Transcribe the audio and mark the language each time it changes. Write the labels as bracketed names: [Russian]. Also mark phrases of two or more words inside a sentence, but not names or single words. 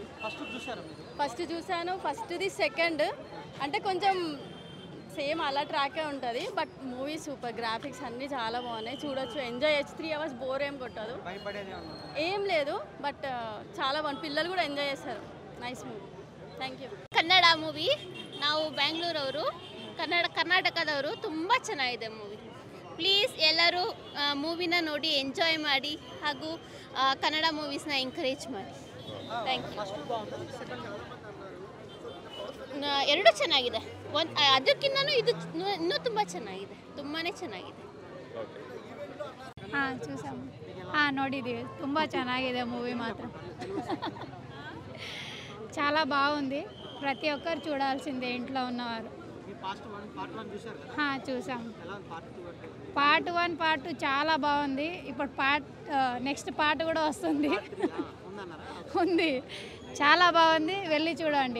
[Telugu] ఫస్ట్ చూసారా మీరు? ఫస్ట్ చూశాను, ఫస్ట్ది సెకండ్ అంటే కొంచెం సేమ్ అలా ట్రాకే ఉంటుంది. బట్ మూవీ సూపర్, గ్రాఫిక్స్ అన్నీ చాలా బాగున్నాయి, చూడొచ్చు, ఎంజాయ్ చేయొచ్చు. 3 hours బోర్ ఏం కొట్టదు, ఏం లేదు. బట్ చాలా బాగుంది, పిల్లలు కూడా ఎంజాయ్ చేస్తారు. [English] Nice movie. Thank you. [Kannada] ಕನ್ನಡ ಮೂವಿ, ನಾವು ಬ್ಯಾಂಗ್ಳೂರವರು, ಕರ್ನಾಟಕದವರು. ತುಂಬ ಚೆನ್ನಾಗಿದೆ ಮೂವಿ. ಪ್ಲೀಸ್ ಎಲ್ಲರೂ ಮೂವಿನ ನೋಡಿ ಎಂಜಾಯ್ ಮಾಡಿ ಹಾಗೂ ಕನ್ನಡ ಮೂವೀಸ್ನ ಎಂಕರೇಜ್ ಮಾಡಿ. [English] Thank you. [Kannada] ಎರಡು ಚೆನ್ನಾಗಿದೆ, ಅದಕ್ಕಿಂತನೂ ಇದು ಇನ್ನೂ ತುಂಬ ಚೆನ್ನಾಗಿದೆ, ತುಂಬಾ ಚೆನ್ನಾಗಿದೆ. ಹಾಂ చూసాము, ನೋಡಿದ್ದೀವಿ, ತುಂಬ ಚೆನ್ನಾಗಿದೆ మూవీ మాత్రం. [Telugu] చాలా బాగుంది, ప్రతి ఒక్కరు చూడాల్సిందే ఇంట్లో ఉన్నవారు. చూసాము. పార్ట్ 1 పార్ట్ 2 చాలా బాగుంది. ఇప్పుడు నెక్స్ట్ పార్ట్ కూడా వస్తుంది, ఉంది, చాలా బాగుంది, వెళ్ళి చూడండి.